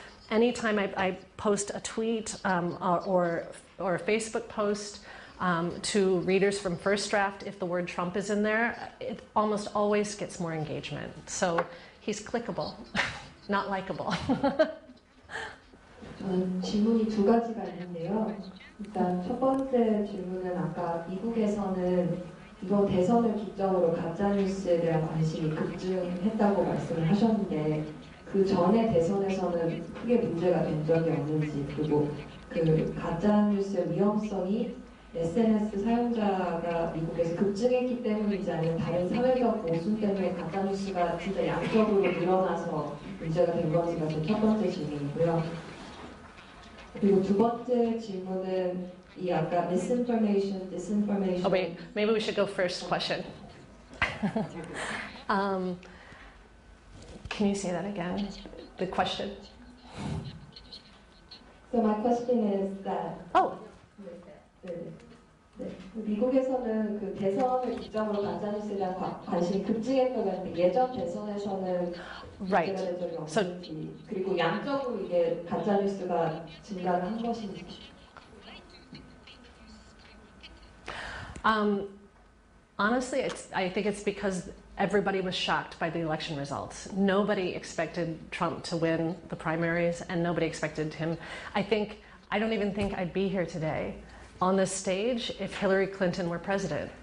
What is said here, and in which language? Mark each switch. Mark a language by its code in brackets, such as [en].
[en] Anytime I post a tweet or a Facebook post, to readers from First Draft, if the word Trump is in there, it almost always gets more engagement. So he's clickable, not likable. [ko] 저는 질문이 두 가지가 있는데요. 일단 첫 번째 질문은 아까 미국에서는 이번 대선을 기점으로 가짜뉴스에 대한 관심이 급증했다고 말씀을 하셨는데 그 전에 대선에서는 크게 문제가 된 적이 없는지, 그리고 그 가짜뉴스의 위험성이 SNS 사용자가 미국에서 급증했기 때문이지 아니면 다른 사회적 모순 때문에 가짜뉴스가 진짜 양적으로 늘어나서 문제가 된 건지가 제 첫 번째 질문이고요. 그리고 두 번째 질문은 이 아까 misinformation, disinformation. [en] Oh wait, maybe we should go first question. Can you say that again? The question. So my question is that. Oh. [ko] 네. 미국에서는 그 대선을 기점으로 가짜뉴스에 대한 관심이 급증했다고 하는데 예전 대선에서는 [en] Right. [ko] 문제가 된 적이 없는지, 그리고 양적으로 이게 가짜뉴스가 증가를 한 것인지. [en] Honestly, I think it's because everybody was shocked by the election results. Nobody expected Trump to win the primaries, and nobody expected him. I don't even think I'd be here today on this stage if Hillary Clinton were president.